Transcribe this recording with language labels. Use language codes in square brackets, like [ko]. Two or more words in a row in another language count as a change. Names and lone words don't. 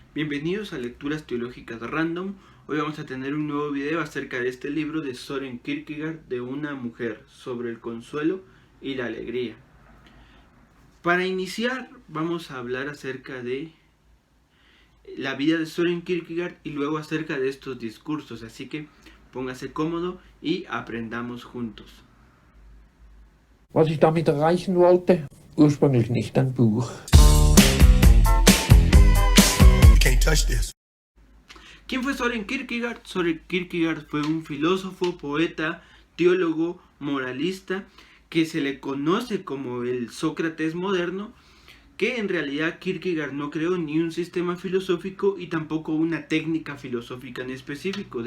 [es] Bienvenidos a Lecturas Teológicas Random. Hoy vamos a tener un nuevo video acerca de este libro de Søren Kierkegaard, de una mujer, sobre el consuelo y la alegría. Para iniciar vamos a hablar acerca de la vida de Søren Kierkegaard y luego acerca de estos discursos, así que póngase cómodo y aprendamos juntos. [de] Was ich damit erreichen wollte? Ursprünglich nicht ein Buch. [en] Can't touch this. [es] ¿Quién fue Søren Kierkegaard? Søren Kierkegaard fue un filósofo, poeta, teólogo, moralista, que se le conoce como el Sócrates moderno, que en realidad Kierkegaard no creó ni un sistema filosófico y tampoco una técnica filosófica en específico.